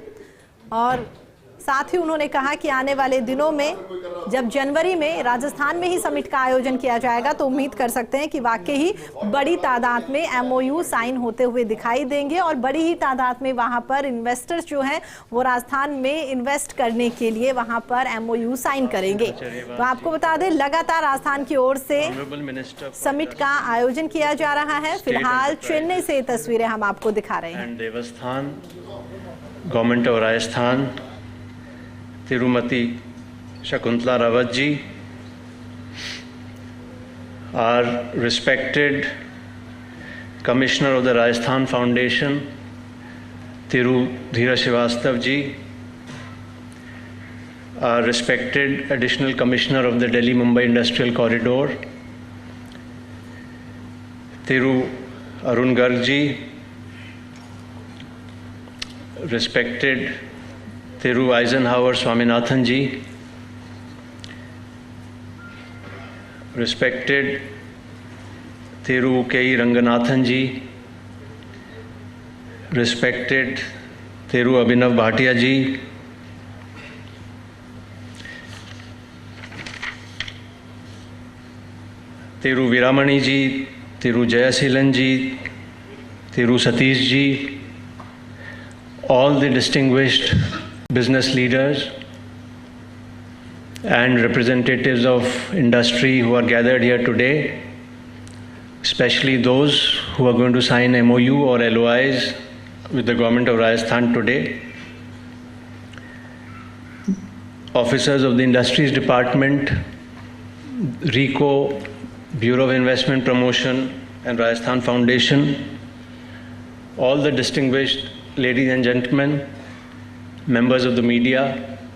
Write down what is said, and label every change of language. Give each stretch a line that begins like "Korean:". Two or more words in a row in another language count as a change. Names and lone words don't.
Hindi: और साथ ही उन्होंने कहा कि आने वाले दिनों में जब जनवरी में राजस्थान में ही समिट का आयोजन किया जाएगा तो उम्मीद कर सकते हैं कि वाकई ही बड़ी तादाद में
English: MOU sign
Hindi: होते हुए दिखाई देंगे और बड़ी ही तादाद में वहां पर इन्वेस्टर्स जो हैं वो राजस्थान में इन्वेस्ट करने के लिए वहां पर
English: MOU sign
Hindi: करेंगे। तो आपको बता दें, लगातार राजस्थान की ओर से समिट का आयोजन किया जा रहा है। फिलहाल चेन्नई से तस्वीरें हम आपको दिखा रहे हैं।
English: Devasthan, Government of Rajasthan, Tirumati Shakuntala Rawat ji, our respected Commissioner of the Rajasthan Foundation, Thiru Dheeraj Srivastav ji, our respected Additional Commissioner of the Delhi-Mumbai Industrial Corridor, Thiru Arun Garg ji, respected Thiru Eisenhower Swaminathan ji, respected Thiru K.E. Ranganathan ji, respected Thiru Abhinav Bhatia ji, Thiru Viramani ji, Thiru Jayasilan ji, Thiru Satish ji, all the distinguished business leaders and representatives of industry who are gathered here today, especially those who are going to sign MOU or LOIs with the government of Rajasthan today, officers of the Industries Department, RICO, Bureau of Investment Promotion and Rajasthan Foundation, all the distinguished ladies and gentlemen, members of the media.